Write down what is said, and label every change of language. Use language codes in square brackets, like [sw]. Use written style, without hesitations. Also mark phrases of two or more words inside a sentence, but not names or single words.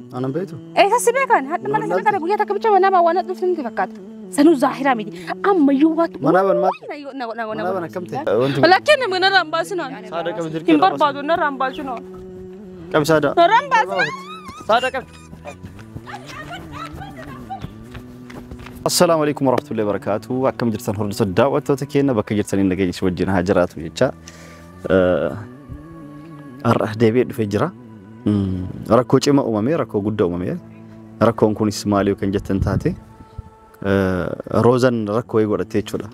[om] Anan beektu. Eessa si beekan hadda mana sana kana guyyaa takka bicha manaa baawwan dhuftu ni fakkaata. Sanuu zaahiraa miti. Ammayyuu waatu. Manaaban akkamte. Lakin mana rambaasinan. Saada qabi dirqii. Hin barbaadu na rambaasinan. Qabi saada. Na rambaasinan. Saada qabi. [ar] السلام عليكم ورحمة الله وبركاته. [om] Akkam jirtan hordoftoota daawwattoota keenya bakka jirtaniin nageenya si wajjin haa jiraatu jecha. Har'a deebi'ee dhufee jira. Rakkoo cimaa uumamee, rakkoo guddaa uumamee. Rakkoon kunis maali yookaan jettan taate Rozan rakkoo godhatee jechuudha.